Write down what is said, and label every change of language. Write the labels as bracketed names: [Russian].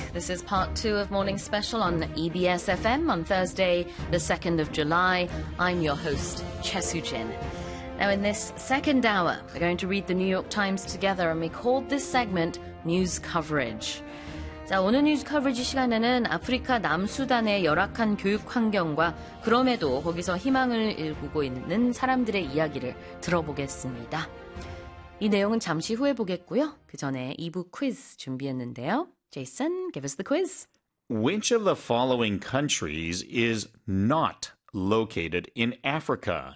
[English] This is part two of Morning Special on EBS FM on Thursday, the 2nd of July. I'm your host, Che Soo-jin. Now, in this second hour, we're going to read the New York Times together, and we called this segment News Coverage. [Korean] 자, 오늘 뉴스 커버리지 시간에는 아프리카 남수단의 열악한 교육 환경과 그럼에도 거기서 희망을 일구고 있는 사람들의 이야기를 들어보겠습니다. 이 내용은 잠시 후에 보겠고요. 그 전에 2부 퀴즈 준비했는데요. [English] Jason, give us the quiz. Which of the following countries is not located in Africa?